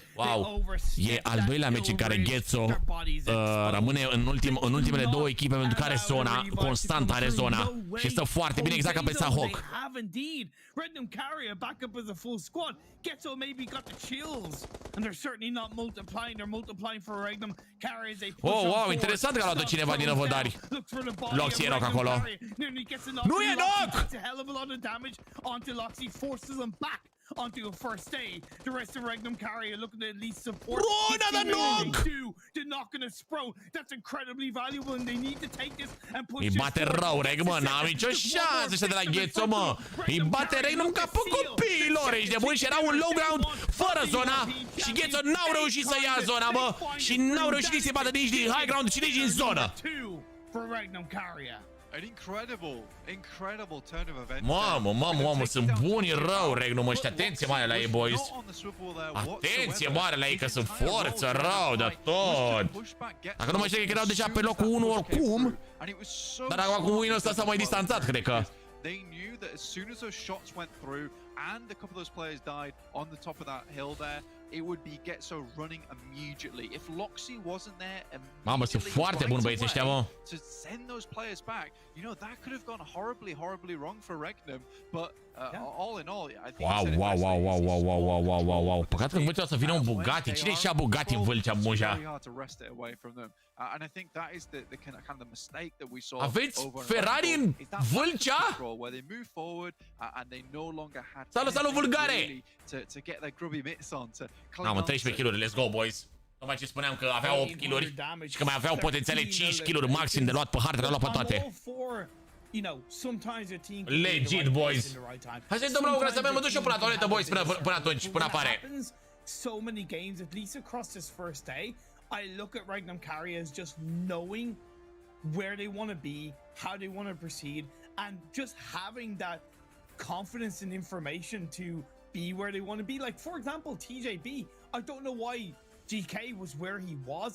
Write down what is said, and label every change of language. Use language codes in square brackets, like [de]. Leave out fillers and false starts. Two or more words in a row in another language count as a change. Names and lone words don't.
[ro] Wow, e al doilea meci în care Ghetzo rămâne în ultimele 2 echipe pentru care zona constant are zona și stă foarte bine, exact ca pe Sahok. Oh, wow, interesant că a luat-o cineva din Năvodari. Loxy e knock acolo. Nu e knock! [en] Onto a first aid. The rest of Regnum carrier looking to at least support. Another knock! The knock and a spro. That's incredibly valuable and they need to take this and push. [ro] Îi bate rău Regnum, mă, n-am nicio șansă ăștia de la Ghetzo, mă. Îi bate Regnum ca pe copiilor, ești de bun și era un [en] low ground [ro] fără zona și Ghetzo n-au reușit să ia zona, mă, și n-au reușit să-i bată nici din [en] high ground [ro] și nici din zonă. [en] An incredible turn of events. [ro] Mamă, sunt buni rău Regnum ăștia. Atenție mare la ei, boys. Atenție mare la ei că sunt forță rău de tot. Dacă nu mă știu că erau deja pe locul 1 oricum. Dar acum cu win-ul ăsta s-a mai distanțat, cred că. [en] They knew that as soon as those shots went through and a couple of those players died on the top of that hill there, it would be Getzo running immediately. If Loxy wasn't there Mamă, sunt foarte buni băieți ăștia, mă. To send those players back, you know, that could have gone horribly wrong for Regnum, but all in all, I think wow. [ro] Păcat că în Vâlcea o să vină un Bugatti. Cine și-a Bugatti în Vâlcea, Muja? Aveți Ferrari în Vâlcea? Salut, vulgare! Am 13 kg-uri, [en] let's go, boys. [ro] Tocmai ce spuneam că aveau 8 kg-uri și că mai aveau potențiale 5 kg maxim de luat pe hartă, de luat pe toate. Legit, boys. Hai să-i dăm la o grasă, mă duc și eu până la toaletă, boys, până atunci, până apare. [en] So many games, at least across this first day, I look at Regnum Carry as just knowing where they want to be, how they want to proceed, and just having that confidence and information to be where they want to be. Like, for example, TJB, I don't know why GK was where he was.